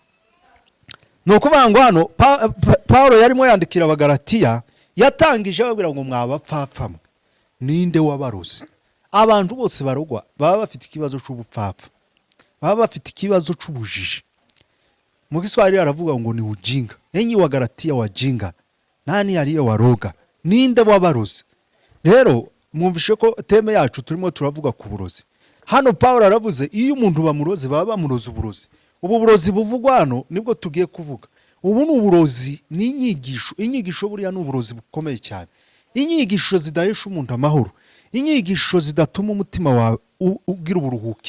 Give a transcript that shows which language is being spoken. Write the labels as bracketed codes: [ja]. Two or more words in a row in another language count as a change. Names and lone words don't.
[rw] Nuko bango hano Pawulo yarimo yandikira Abagalatiya, yatangije babwira ngo mwabapfapfamwe, ninde wabaroze? Abantu bose barogwa baba bafite ikibazo cy'ubupfapfa, baba bafite ikibazo cy'ubujiji. Mu Kiswahili aravuga ngo ni ujinga. [sw] Enyi Wagalatiya wajinga, nani yariye waroga? [rw] Ninde wabaroze? Rero mwumvishe ko teme yacu turimo turavuga ku burozi. Hano Pawulo aravuze iyo umuntu bamuroze baba bamuroze uburozi. Ubu burozi buvugwa hano nibwo tugiye kuvuga. Ubu ni uburozi, ni inyigisho. Inyigisho buriya ni uburozi bukomeye cyane. Inyigisho zidahesha umuntu amahoro, inyigisho zidatuma umutima wawe ugira uburuhukiro.